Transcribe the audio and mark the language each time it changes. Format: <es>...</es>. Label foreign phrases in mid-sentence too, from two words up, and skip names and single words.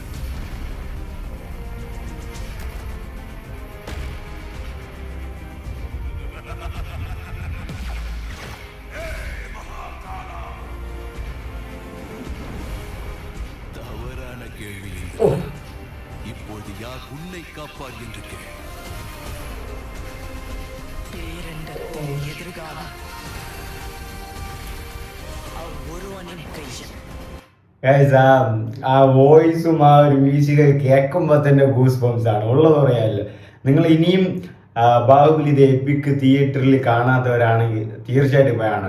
<ta>தவறான கேள்வி. இப்போது யார் உன்னை காப்பார் என்று கேள்.</ta> <ml>പേരണ്ടത്തിൻ എതിർകാലം ഒരുവനും കയ്യിൽ. ആ വോയിസും ആ ഒരു മ്യൂസിക് കേൾക്കുമ്പോൾ തന്നെ</ml> <en>goose bumps</en> <ml>ആണ് ഉള്ളത് പറയാമല്ലോ. നിങ്ങൾ ഇനിയും ബാഹുബലി ദ എപ്പിക് തിയേറ്ററിൽ കാണാത്തവരാണെങ്കിൽ തീർച്ചയായിട്ടും കാണണം.</ml>